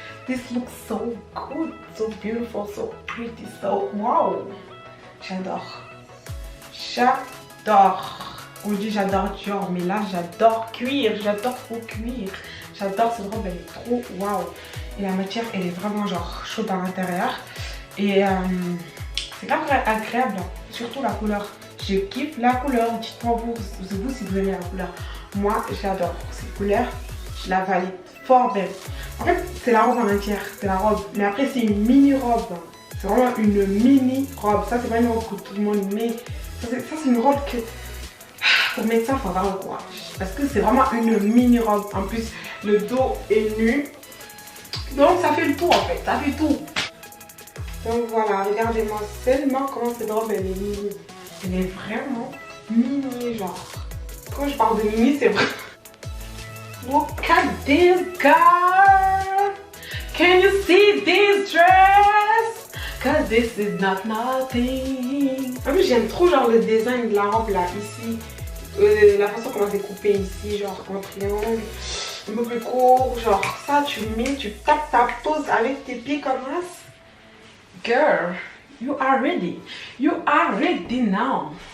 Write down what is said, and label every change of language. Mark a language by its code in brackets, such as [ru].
[en] This looks so good, so beautiful, so pretty, so wow. [fr] J'adore. J'adore. On dit j'adore Dior, mais là j'adore cuir, j'adore faux cuir. J'adore cette robe, elle est trop waouh. Et la matière, elle est vraiment genre chaude à l'intérieur. Et c'est grave agréable, surtout la couleur. Je kiffe la couleur. Dites-moi vous si vous aimez la couleur. Moi, j'adore cette couleur. Je la valide fort belle. En fait, c'est la robe en entière, c'est la robe. Mais après, c'est une mini robe. C'est vraiment une mini robe. Ça, c'est pas une robe que tout le monde met. Ça, c'est une robe que... Pour mettre ça, il faut avoir le courage. Parce que c'est vraiment une mini robe. En plus, le dos est nu. Donc, ça fait le tout en fait. Ça fait tout. Donc voilà, regardez-moi seulement comment cette robe elle est mini. Elle est vraiment mini, genre. Quand je parle de mini, c'est vrai. [en] Look at this girl. Can you see this dress? Cause this is not nothing. [fr] En plus, j'aime trop genre le design de la robe là, ici. La façon comment c'est coupé ici, genre en triangle, un peu plus court, genre ça tu mets, tu tapes ta pose avec tes pieds comme ça. [en] Girl, you are ready. You are ready now.